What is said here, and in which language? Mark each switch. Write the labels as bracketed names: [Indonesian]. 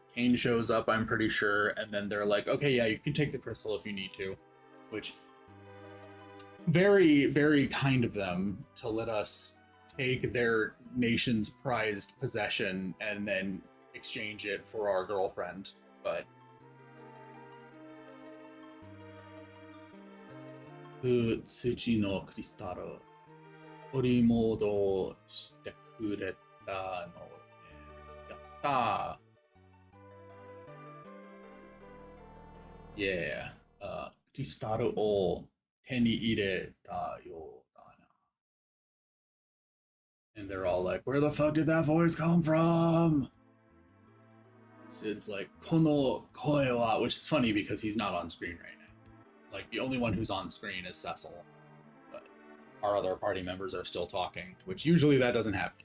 [English] Kane shows up, I'm pretty sure, and then they're like, okay, yeah, you can take the crystal if you need to, which very, very kind of them to let us take their nation's prized possession and then exchange it for our girlfriend. But [Japanese] 土のクリスタル取り戻してくれたのでやったー。 [English] Yeah. [Japanese] クリスタルを手に入れたようだな。 [English] And they're all like, where the fuck did that voice come from? Sid's like, [Japanese] Kono koe wa, [English] which is funny because he's not on screen right now. Like, the only one who's on screen is Cecil. But our other party members are still talking, which usually that doesn't happen.